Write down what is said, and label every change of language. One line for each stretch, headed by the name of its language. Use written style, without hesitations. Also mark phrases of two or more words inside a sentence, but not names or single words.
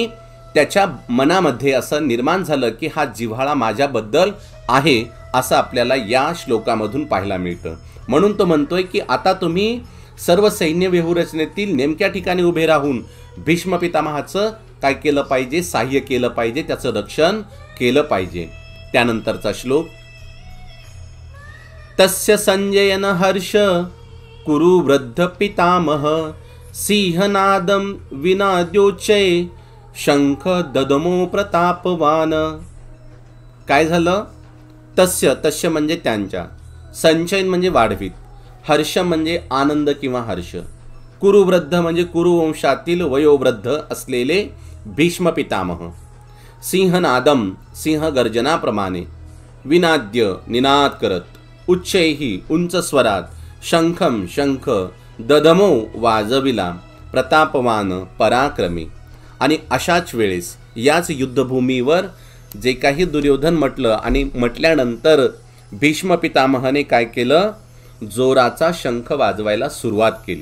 Marathi: आणि त्याच्या मनामध्ये असं निर्माण झालं की हा जिव्हाळा माझ्याबद्दल आहे, असं आपल्याला या श्लोकामधून पाहायला मिळतं. म्हणून तो म्हणतोय की आता तुम्ही सर्व सैन्य व्यूहरचनेतील नेमक्या ठिकाणी उभे राहून भीष्म पितामहाचं काय केलं पाहिजे, सहाय्य केलं पाहिजे, त्याचं रक्षण केलं पाहिजे. त्यानंतरचा श्लोक,
Sanskrit: तस्य संजयन हर्ष कुरु वृद्ध पितामह सिंहनादम विनाद्योच्चय शंख ददमो प्रतापवान.
Marathi: काय झालं? तस्य, तस्य म्हणजे त्यांच्या, संचयन म्हणजे वाढवीत, हर्ष म्हणजे आनंद किंवा हर्ष, कुरुवृद्ध म्हणजे कुरुवंशातील वयोवृद्ध असलेले भीष्म पितामह, सिंहनादम सिंह गर्जनाप्रमाणे, विनाद्य निनाद करत, उच्चैही उंच स्वरात, शंखम शंख, ददमो वाजविला, प्रतापवान पराक्रमी. आणि अशाच वेळेस याच युद्धभूमीवर जे काही दुर्योधन म्हटलं आणि म्हटल्यानंतर भीष्म पितामहाने काय केलं, जोराचा शंख वाजवायला सुरुवात केली.